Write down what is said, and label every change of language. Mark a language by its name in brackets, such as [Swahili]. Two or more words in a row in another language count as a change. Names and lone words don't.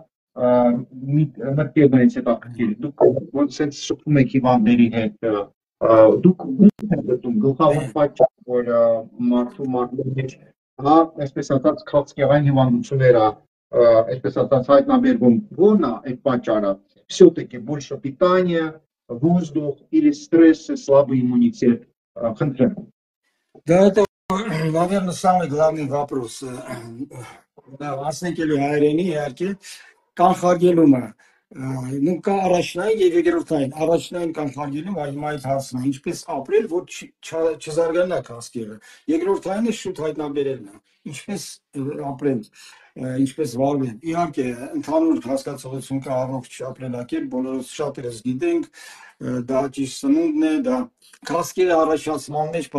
[Armenian] մտքերից հետաքրքիր, դուք ոնց շփվում եք հիվանդների հետ, դուք ո՞նց եք գտնում գլխավոր պատճառ, որ մարդու մեջ, այսպես ասած, քաղցկեղային հիվանդությունները, այսպես ասած, հայտնաբերվում, որն է այդ պատճառը, [Russian] все-таки больше питание, воздух или стресс, слабый иммунитет? Да, это, наверное, самый главный вопрос. Да, [Armenian] ասնեկելու հայերենի իհարկե կանխարգելումը նույն կա առաջնային եւ երկրորդային առաջնային կանխարգելում հիմա այդ հարցն է ինչպես ապրել որ չզարգանա քաղցկեղը երկրորդայինը շուտ հայտնաբերելն է ինչպես ապրել ինչպես վարվել իհարկե ընդհանուր հասկացողություն կա առողջ ապրելակերպ բոլորս շատերս գիտենք դա ճիշտ սնունդն է դա քաղցկեղի առաջացման մեջ